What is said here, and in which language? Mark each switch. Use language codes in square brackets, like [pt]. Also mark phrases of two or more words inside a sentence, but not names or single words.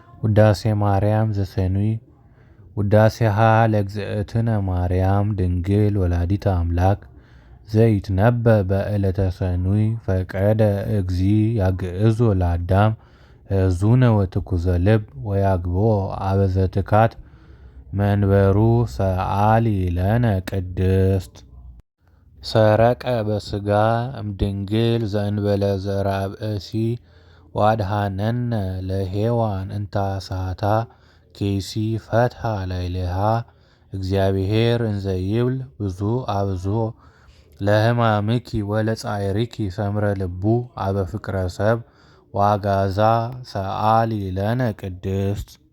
[gez] ውዳሴ ማርያም ዘሰኑይ። ውዳሴሃ ለእግዝእትነ ማርያም ድንግል ወላዲተ አምላክ ዘይትነበብ በዕለተ ሰኑይ ፈቀደ እግዚ ያግዕዞ ለአዳም ሕዙነ ወትኩዘ ልብ ወያግብኦ አበዘትካት መንበሩ ሰአሊ ለነ ቅድስት። ሰረቀ በሥጋ እምድንግል ዘእንበለ ዘርአ ብእሲ ወአድኀነነ ለሔዋን እንታሳታ ከይሲ ፈትሐ ላዕሌሃ እግዚአብሔር እንዘ ይብል ብዙኅ አብዝሖ ለሕማምኪ ወለጻዕርኪ ሰምረ ልቡ አበ ፍቅረ ሰብ ወአግዓዛ ሰአሊ ለነ ቅድስት።